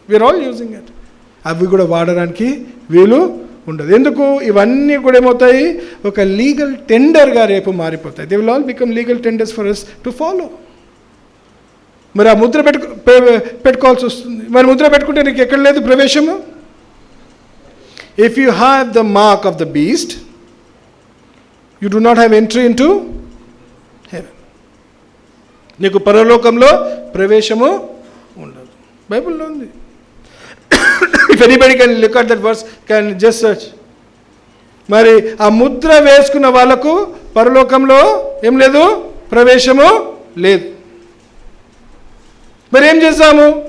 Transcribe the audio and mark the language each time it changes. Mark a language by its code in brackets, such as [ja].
[en] We are all using it. [te] అవి కూడా వాడడానికి వీలు ఉండదు. ఎందుకు? ఇవన్నీ కూడా ఏమవుతాయి? ఒక లీగల్ టెండర్గా రేపు మారిపోతాయి. [en] They will all become legal tenders for us to follow. [te] మరి ఆ ముద్ర పెట్టుకోవాల్సి వస్తుంది. మరి ముద్ర పెట్టుకుంటే నీకు ఎక్కడ లేదు ప్రవేశము. [en] If you have the mark of the beast, you do not have entry into heaven. [te] నీకు పరలోకంలో ప్రవేశము ఉండదు. బైబిల్లో ఉంది. [en] If anybody can look at that verse, can just search. [te] మరి ఆ ముద్ర వేసుకున్న వాళ్ళకు పరలోకంలో ఏం లేదు, ప్రవేశము లేదు. మరి ఏం చేస్తాము?